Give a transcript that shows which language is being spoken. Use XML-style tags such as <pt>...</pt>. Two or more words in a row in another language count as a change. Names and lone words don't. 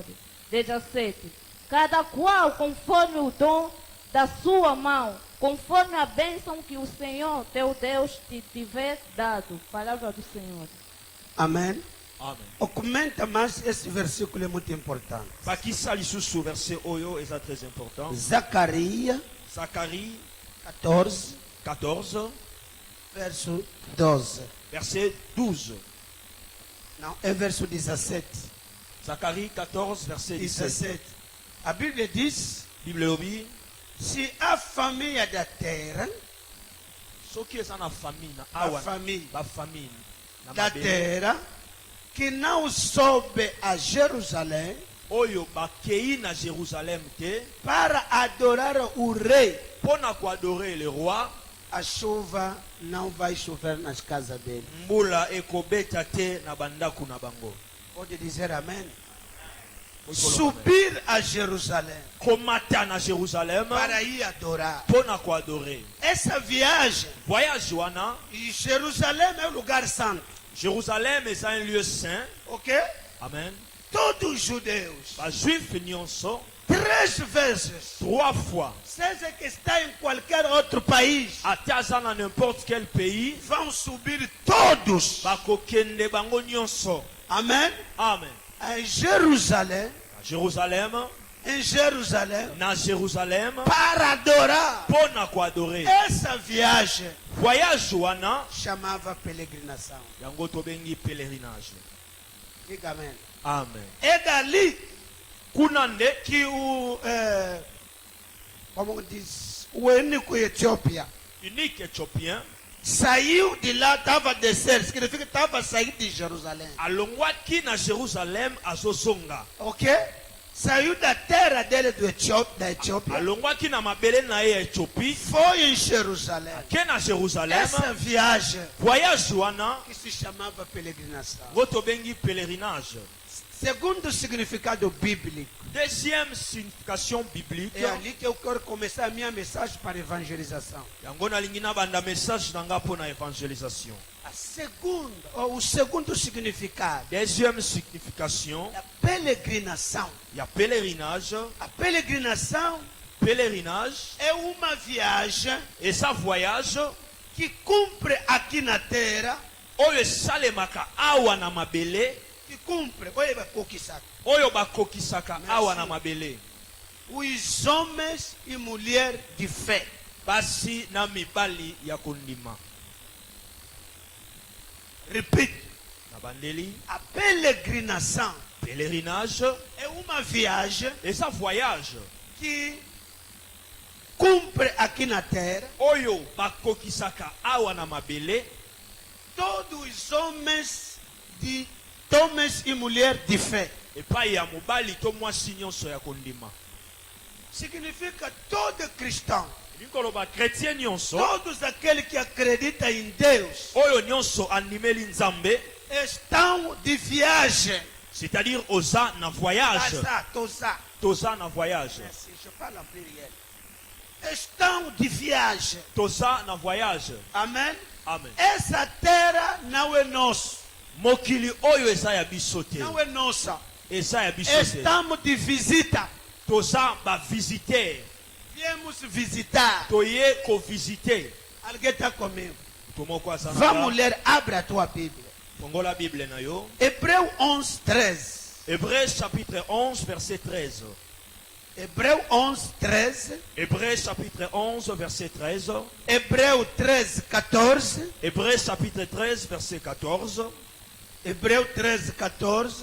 <pt>17. Cada qual conforme o dom da sua mão, conforme a bênção que o Senhor, teu Deus, te tiver dado. Palavra do Senhor. Amém.</pt> <ln>Amen.</ln> <pt>Comenta mais, esse versículo é muito importante.</pt> <ln>Bakisa lisusu verset oyo eza</ln> <fr>très important.</fr> <pt>Zacarias</pt> <fr>Zacharie 14, 14,</fr> <pt>verso 12.</pt> <fr>verset 12.</fr> <pt>Não, é verso 17.</pt> <fr>Zacharie 14, verset 17. 17.</fr> <pt>A Bíblia diz:</pt> <ln>Bible lobi,</ln> <pt>se a família da terra,</pt> <ln>soki eza na famille na</ln> <pt>a</pt> <ln>awa</ln> <pt>família</pt> <ln>ba famille na</ln> <pt>da</pt> <ln>mabele</ln> <pt>terra, que não soube a Jerusalém</pt> <ln>oyo bakei na Jérusalem te</ln> <pt>para adorar o rei,</pt> <ln>mpona koadore</ln> <fr>le roi,</fr> <pt>a chuva não vai chover nas casas dele.</pt> <ln>mbula ekobeta te na bandako na bango.</ln> <pt>Pode dizer amém?</pt> <ln>Oyo koloba</ln> <pt>Subir a Jerusalém</pt> <ln>amen. Komata na Jérusalem</ln> <pt>para ir adorar.</pt> <ln>mpona koadore.</ln> <pt>Essa viagem,</pt> <ln>Voyage wana,</ln> <pt>e Jerusalém é o lugar santo,</pt> <ln>Jérusalem eza</ln> <fr>un lieu saint.</fr> <pt>ok?</pt> <ln>Amen.</ln> <pt>Todos os judeus,</pt> <ln>Bajuif nyonso</ln> <pt>3 vezes,</pt> <fr>3 fois,</fr> <pt>seja que está em qualquer outro país,</pt> <ln>ate aza na</ln> <fr>n'importe quel pays,</fr> <pt>vão subir todos,</pt> <ln>bakokende bango nyonso.</ln> <pt>amém?</pt> <ln>Amen.</ln> <pt>Em Jerusalém,</pt> <ln>Na Jérusalem,</ln> <pt>em Jerusalém,</pt> <ln>na Jérusalem,</ln> <pt>para adorar.</pt> <ln>mpona koadore.</ln> <pt>Essa viagem</pt> <ln>Voyage wana,</ln> <pt>chamava peregrinação.</pt> <ln>yango tobengi pèlerinage.</ln> <pt>Diga amém.</pt> <ln>Amen.</ln> <pt>É dali</pt> <ln>Kuna nde</ln> <pt>que como diz, o único Etiópia</pt> <fr>unique éthiopien</fr> <pt>saiu de lá, estava a descer, significa que estava a sair de Jerusalém,</pt> <ln>alongwaki na Jérusalem azozonga.</ln> <pt>ok? Saiu da terra dele da Etiópia,</pt> <ln>Alongwaki na mabele na ye ya Éthiopie,</ln> <pt>foi em Jerusalém.</pt> <ln>ke na Jérusalem.</ln> <pt>Essa viagem</pt> <ln>Voyage wana,</ln> <pt>que se chamava peregrinação.</pt> <ln>ngo tobengi pèlerinage.</ln> <pt>Segundo significado bíblico.</pt> <fr>Deuxième signification biblique.</fr> <pt>É ali que eu quero começar a minha mensagem para evangelização.</pt> <ln>Yango nalingi na banda message nanga pona évangélisation.</ln> <pt>A segunda, ou o segundo significado</pt> <fr>Deuxième signification,</fr> <pt>é a peregrinação.</pt> <fr>il y a pèlerinage.</fr> <pt>A peregrinação</pt> <fr>Pèlerinage</fr> <pt>é uma viagem</pt> <fr>et ça voyage</fr> <pt>que cumpre aqui na terra,</pt> <ln>oyo esalemaka awa na mabele,</ln> <pt>que cumpre, olha bakokisaka,</pt> <ln>oyo bakokisaka</ln> <fr>Merci.</fr> <ln>awa na mabele.</ln> <pt>os homens e mulheres de fé.</pt> <ln>Basi na mibali ya kondima.</ln> <pt>Repito,</pt> <ln>Na bandeli,</ln> <pt>a peregrinação</pt> <fr>pèlerinage</fr> <pt>é uma viagem</pt> <fr>et ça voyage</fr> <pt>que cumpre aqui na terra.</pt> <ln>oyo bakokisaka awa na mabele.</ln> <pt>Todos os homens e mulheres de fé.</pt> <ln>Epai ya mobali to mwasi nyonso ya kondima.</ln> <pt>Significa todo cristão,</pt> <ln>Nikoloba chrétien nyonso</ln> <pt>todos aqueles que acreditam em Deus,</pt> <ln>oyo nyonso andimeli nzambe,</ln> <pt>estão de viagem.</pt> <ln>c'est-à-dire oza na voyage. Toza. Toza na voyage.</ln> <fr>Merci, je parle en pluriel.</fr> <pt>Estão de viagem.</pt> <ln>Toza na voyage.</ln> <pt>Amém?</pt> <ln>Amen.</ln> <pt>Essa terra não é nossa.</pt> <ln>Mokili oyo eza ya biso te.</ln> <pt>Não é nossa.</pt> <ln>Eza ya biso te.</ln> <pt>Estamos de visita.</pt> <ln>Toza ba visiter.</ln> <pt>Viemos visitar.</pt> <ln>Toye ko visiter.</ln> <pt>Alguém está comigo?</pt> <ln>Tomoko asana.</ln> <pt>Vamos ler, abre a tua Bíblia.</pt> <ln>Fongola Bible na yo.</ln> <pt>Hébreu 11, 13.</pt> <fr>Hébreux chapitre 11 verset 13.</fr> <pt>Hébreu 11, 13.</pt> <fr>Hébreux chapitre 11 verset 13.</fr> <pt>Hébreu 13, 14.</pt> <fr>Hébreux chapitre 13 verset 14.</fr> <pt>Hébreu 13, 14.</pt>